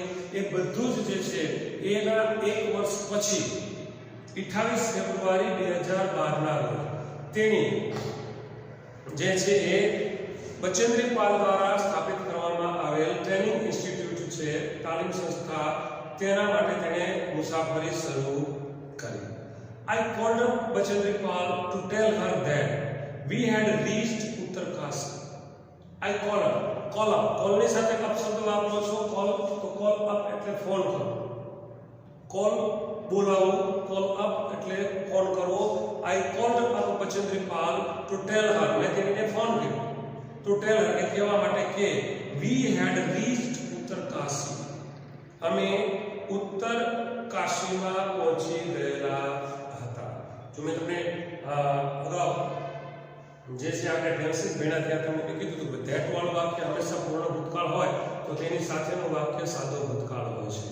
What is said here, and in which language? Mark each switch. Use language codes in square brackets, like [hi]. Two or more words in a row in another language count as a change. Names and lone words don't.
[gu] એ બધું જ જે છે એના 1 વર્ષ પછી 28 ફેબ્રુઆરી 2012 ના રોજ તેની જે છે એ બચેન્દ્રી પાલ દ્વારા સ્થાપિત કરવામાં આવેલ [en] training institute [gu] છે, તાલીમ સંસ્થા, તેના માટે તેણે મુસાફરી શરૂ કરી. [en] I called up Bachendri Pal to tell her that we had reached Uttarkashi. I call up. [gu] Call ની સાથે અપ શબ્દ વાપરો છો. [en] call up [gu] એટલે ફોન કરો. call બોલાવો, [en] call up [gu] એટલે ફોન કરવો. [en] I called up Bachendri Pal to tell her, [gu] મેં તેને ફોન કર્યો [en] to tell her, [gu] એ કહેવા માટે કે [en] we had reached Uttarkashi, [gu] અમે ઉત્તર કાશીમાં પહોંચી ગયેલા હતા. જો મેં તમને અગાઉ જે છે આપણે ટેન્સીસ ભેણા થયા તમને કીધું હતું કે ધેટ વાળું વાક્ય હંમેશા પૂર્ણ ભૂતકાળ હોય તો તેની સાથેનું વાક્ય સાદો ભૂતકાળ હોય છે.